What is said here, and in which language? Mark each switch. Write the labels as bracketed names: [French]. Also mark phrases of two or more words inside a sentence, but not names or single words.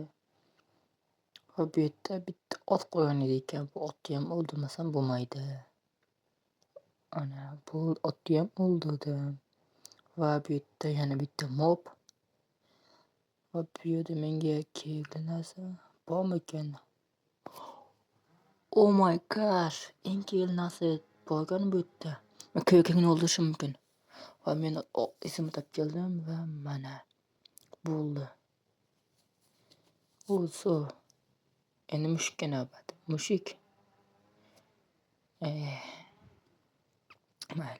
[Uzbek] Va bu yerda bitta ot qo'ygan ekan. Bu otni ham o'ldirmasam bo'lmaydi. Bu otni ham o'ldirdim. Va bu yerda yana bitta mob. Va bu yerda menga kerakli narsa bormi ekan? [English] Oh my gosh, [Uzbek] eng kerakli narsa borgan bu yerda. Men ko'kini o'ldirishim mumkin. Va men esimni topib keldim va mana bo'ldi. Endi mushukka navbat. Mushuk. Mayli.